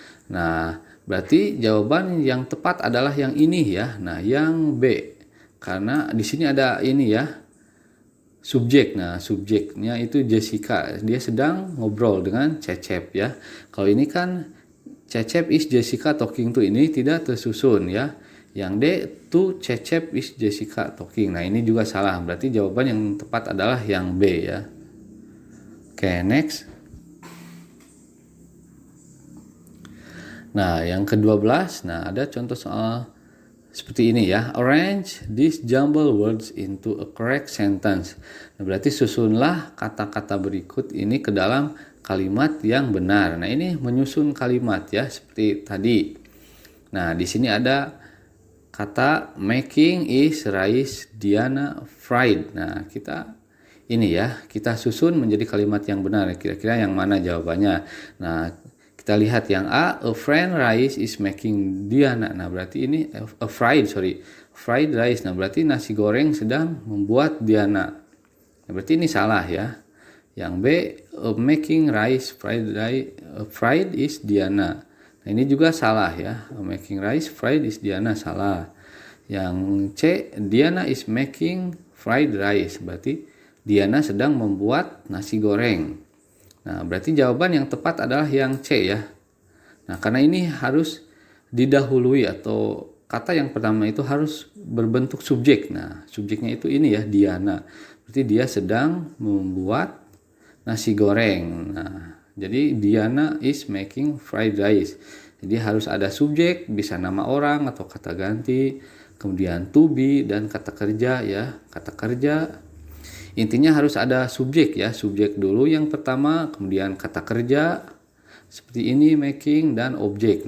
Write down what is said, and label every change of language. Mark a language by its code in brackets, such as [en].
[id] Nah, berarti jawaban yang tepat adalah yang ini ya. Nah, yang B. Karena di sini ada ini ya, subjek. Nah, subjeknya itu Jessica. Dia sedang ngobrol dengan Cecep ya. Kalau ini kan [en] Cecep is Jessica talking to, [id] ini tidak tersusun ya. Yang D, [en] to Cecep is Jessica talking. [id] Nah, ini juga salah. Berarti jawaban yang tepat adalah yang B ya. Oke, next. Nah, yang ke-12. Nah, ada contoh soal seperti ini ya. [en] Arrange these jumbled words into a correct sentence. [id] Nah, berarti susunlah kata-kata berikut ini ke dalam kalimat yang benar. Nah, ini menyusun kalimat ya, seperti tadi. Nah, di sini ada kata [en] making is rice Diana fried. [id] Nah, kita ini ya, kita susun menjadi kalimat yang benar. Kira-kira yang mana jawabannya? Nah, kita lihat yang A, [en] a fried rice is making Diana. [id] Nah, berarti ini fried rice. Nah, berarti nasi goreng sedang membuat Diana. Nah, berarti ini salah ya. Yang B, [en] making rice fried is Diana. [id] Nah, ini juga salah ya. [en] Making rice fried is Diana, [id] salah. Yang C, [en] Diana is making fried rice. [id] Berarti Diana sedang membuat nasi goreng. Nah, berarti jawaban yang tepat adalah yang C ya. Nah, karena ini harus didahului atau kata yang pertama itu harus berbentuk subjek. Nah, subjeknya itu ini ya, Diana. Berarti dia sedang membuat nasi goreng. Nah, jadi [en] Diana is making fried rice. [id] Jadi harus ada subjek, bisa nama orang atau kata ganti, kemudian to be dan kata kerja ya, kata kerja. Intinya harus ada subjek ya, subjek dulu yang pertama, kemudian kata kerja seperti ini making dan objek.